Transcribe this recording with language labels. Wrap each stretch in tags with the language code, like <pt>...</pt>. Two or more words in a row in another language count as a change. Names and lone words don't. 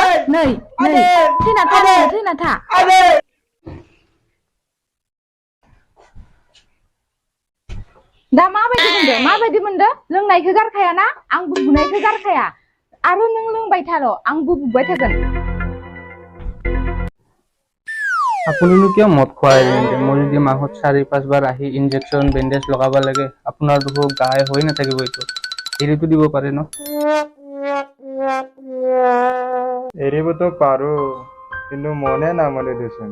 <brx>नै थैना था नोङो थैना था। दा माबायदि मोनदो? लोंनायखौ गारखायाना? आंबो बुनायखौ गारखाया। आरो नों लोंबाय थार', आंबो बुबाय थागोन।</brx> <as>আপুনিনো কিয় মদ খুৱাই তেন্তে? মই যদি মাহত 4-5 বাৰ আহি ইনজেকশ্যন বেণ্ডেজ লগাব লাগে, আপোনাৰ দেখোন গায়ে হৈ নাথাকিব এইটো। এৰিটো দিব পাৰে ন? এৰিবতো পাৰো, কিন্তু মনে নামানে দেচোন।</as>